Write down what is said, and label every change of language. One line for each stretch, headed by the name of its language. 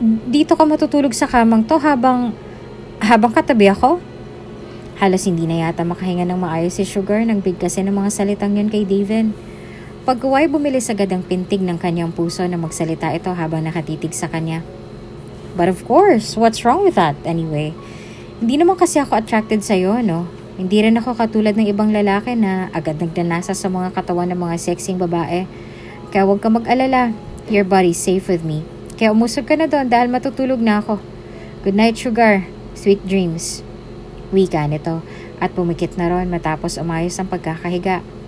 Filipino: Dito ka matutulog sa kamang to habang katabi ako? Halos hindi na yata makahinga ng maayos si Sugar nang bigkasin ng mga salitang yun kay Davin. Pagkuway bumilis agad ang pintig ng kanyang puso na magsalita ito habang nakatitig sa kanya.
English: But of course, what's wrong with that anyway?
Filipino: Hindi naman kasi ako attracted sa'yo, no? Hindi rin ako katulad ng ibang lalaki na agad nagdanasa sa mga katawan ng mga sexing babae. Kaya huwag ka mag-alala.
English: Your body's safe with me.
Filipino: Kaya umusog ka na doon dahil matutulog na ako.
English: Good night, Sugar. Sweet dreams.
Filipino: Wika nito at pumikit na ron matapos umayos ang pagkakahiga.